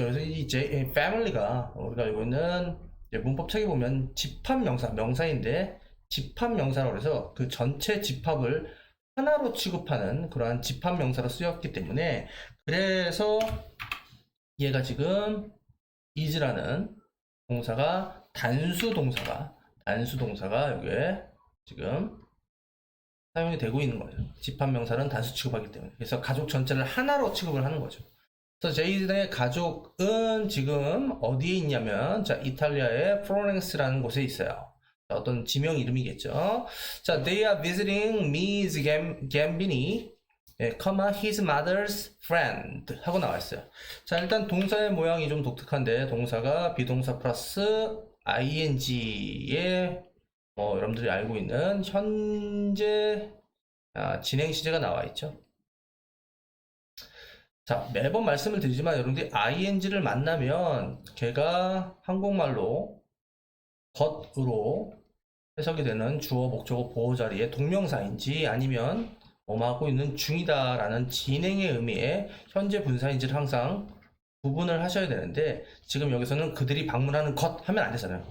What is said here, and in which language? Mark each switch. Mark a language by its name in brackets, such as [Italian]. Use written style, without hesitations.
[Korean] 그래서 이 family가 우리가 알고 있는 문법책에 보면 명사인데 집합명사라고 해서 그 전체 집합을 하나로 취급하는 그러한 집합명사로 쓰였기 때문에 그래서 얘가 지금 is라는 동사가 단수 동사가 여기에 지금 사용이 되고 있는 거예요. 집합명사는 단수 취급하기 때문에. 그래서 가족 전체를 하나로 취급을 하는 거죠. 그래서 제이든의 가족은 지금 어디에 있냐면 자 이탈리아의 플로렌스라는 곳에 있어요. 자, 어떤 지명 이름이겠죠. 자, [English] they are visiting Miss Gambini, his mother's friend [Korean] 하고 나와 있어요. 자, 일단 동사의 모양이 좀 독특한데 동사가 비동사 플러스 ing의 여러분들이 알고 있는 현재 진행 시제가 나와 있죠. 자, 매번 말씀을 드리지만 여러분들이 ing를 만나면 걔가 한국말로 것으로 해석이 되는 주어, 목적어, 보호 자리의 동명사인지 아니면 하고 있는 중이다 라는 진행의 의미의 현재 분사인지를 항상 구분을 하셔야 되는데 지금 여기서는 그들이 방문하는 것 하면 안 되잖아요.